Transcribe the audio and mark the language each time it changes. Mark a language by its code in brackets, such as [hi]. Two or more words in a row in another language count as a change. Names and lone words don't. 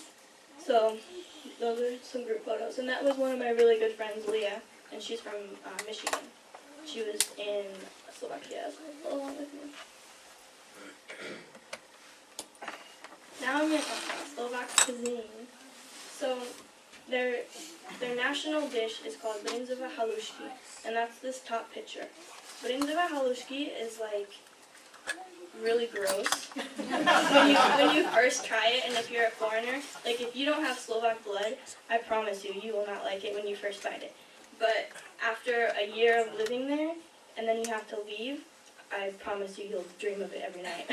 [en] So those are some group photos. And that was one of my really good friends, Leah, and she's from Michigan. She was in Slovakia along with me. Now I'm going to talk about Slovak cuisine. So their national dish is called brinzové halušky, and that's this top picture. Brinzové halušky is like really gross when you first try it, and if you're a foreigner, like if you don't have Slovak blood, I promise you will not like it when you first bite it. But after a year of living there, and then you have to leave, I promise you'll dream of it every night.